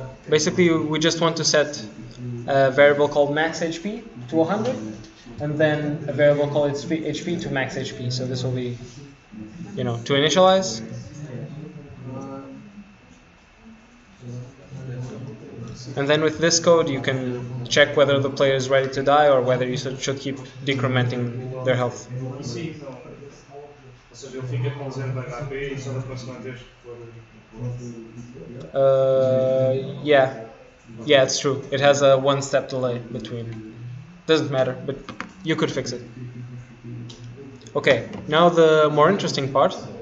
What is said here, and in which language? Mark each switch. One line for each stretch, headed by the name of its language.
English: Basically, we just want to set a variable called max HP to 100, and then a variable called HP to max HP. So this will be, to initialize. And then with this code, you can check whether the player is ready to die or whether you should keep decrementing their health.
Portuguese: Sim, não. Ou seja, ele fica com 0 de HP e só da próxima vez que for.
English: Yeah, it's true. It has a 1-step delay between. Doesn't matter, but you could fix it. Okay, now the more interesting part.